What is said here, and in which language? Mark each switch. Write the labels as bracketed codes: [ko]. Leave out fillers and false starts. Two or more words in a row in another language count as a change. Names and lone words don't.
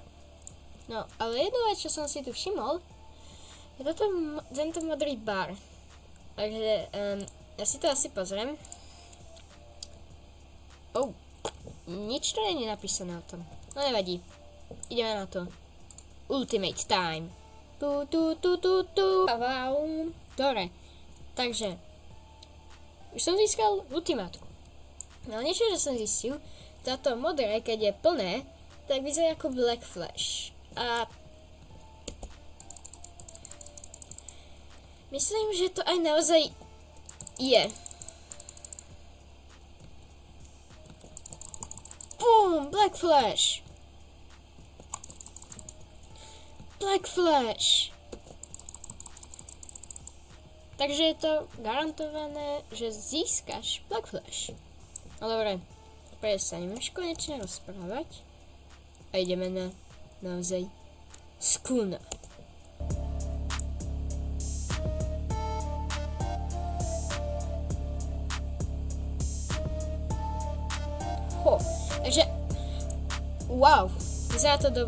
[sk] No, ale jednu vec, čo som si tu všimol, je tento modrý bar. Takže ja si to asi pozriem. Nič to není napísané o tom. No nevadí. Ideme na to. [en] Ultimate time. [sk] Dobre. Takže. Už som získal ultimátku. No niečo, že som zistil, táto modré, keď je plné, tak vyzerá ako Black Flash. A myslím, že to aj naozaj je. Boom! Black Flash! Black Flash! Takže je to garantované, že získaš Black Flash. No dobre, prestaneme už konečne rozprávať a ideme na naozaj Sukuna. Takže, wow, vyzerá to dobre.